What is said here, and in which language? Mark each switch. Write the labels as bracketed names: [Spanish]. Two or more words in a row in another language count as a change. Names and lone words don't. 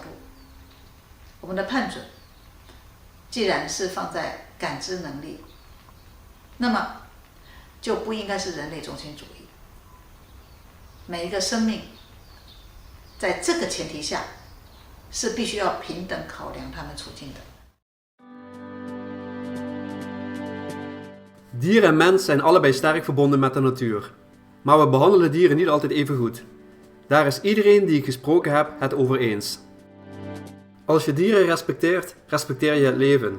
[Chinese] 我们的判准既然是放在感知能力，那么就不应该是人类中心主义。每一个生命在这个前提下是必须要平等考量他们处境的。 [Dutch] Dier en mens zijn allebei sterk verbonden met de natuur. Maar we behandelen dieren niet altijd even goed. Daar is iedereen die ik gesproken heb het over eens. Als je dieren respecteert, respecteer je het leven.